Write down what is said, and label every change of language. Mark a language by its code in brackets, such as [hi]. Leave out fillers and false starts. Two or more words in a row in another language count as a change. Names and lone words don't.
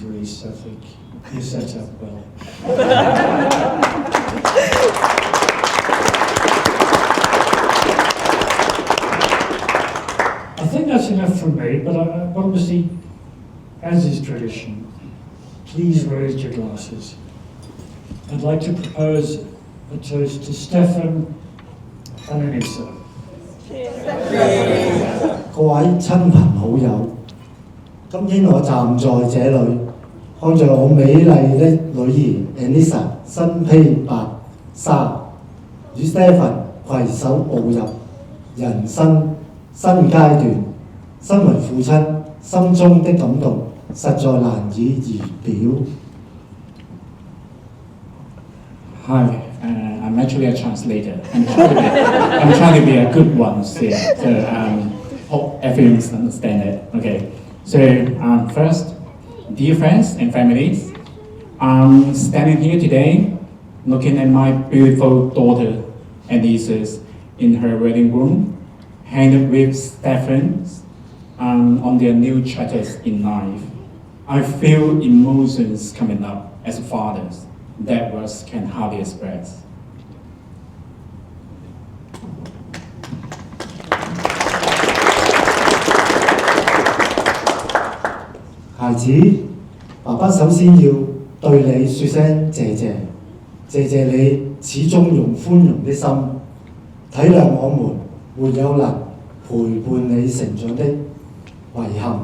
[en] Rees, I think you're set up well. I think that's enough from me, but obviously, as is tradition, please raise your glasses. I'd like to propose a toast to Stefan and Anissa. [zh] 各位親朋好友，今天我站在這裏，看着我美麗的女兒 Anissa 身披白紗，與 Stefan 攜手步入人生新階段。身為父親，心中的感動實在難以言表。 [en] Hi, I'm actually a translator. I'm trying to be a good one here, so hope everyone understand it. Okay, so first, dear friends and families, I'm standing here today looking at my beautiful daughter, Anissa, in her wedding room, hanging with Stefan on their new chapters in life. I feel emotions coming up as fathers that words can hardly express. [zh] 孩子，爸爸首先要對你說聲謝謝，謝謝你始終用寬容的心體諒我們沒有能陪伴你成長的遺憾。